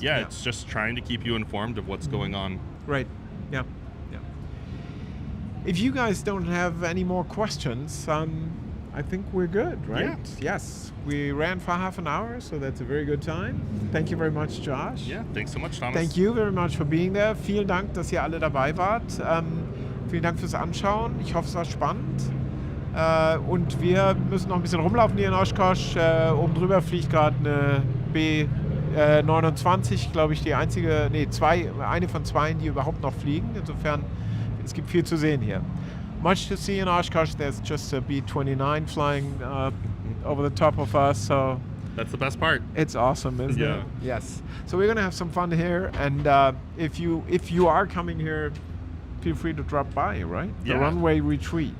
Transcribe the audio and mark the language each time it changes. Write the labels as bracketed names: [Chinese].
[English] yeah, it's just trying to keep you informed of what's going on. Right. Yeah. If you guys don't have any more questions, I think we're good, right? Yeah. Yes. We ran for half an hour, so that's a very good time. Thank you very much, Josh. Yeah, thanks so much, Thomas. Thank you very much for being there. [German] Vielen Dank, dass ihr alle dabei wart. Vielen Dank fürs Anschauen. Ich hoffe, es war spannend. Und wir müssen noch ein bisschen rumlaufen hier in Oshkosh. Oben drüber fliegt gerade eine B29, glaube ich, eine von zwei, die überhaupt noch fliegen. Insofern, es gibt viel zu sehen hier. [English] Much to see in Oshkosh. There's just a B29 flying over the top of us. So that's the best part. It's awesome, isn't it? Yes. So we're gonna have some fun here, and if you are coming here, feel free to drop by. Right? The Runway Retreat.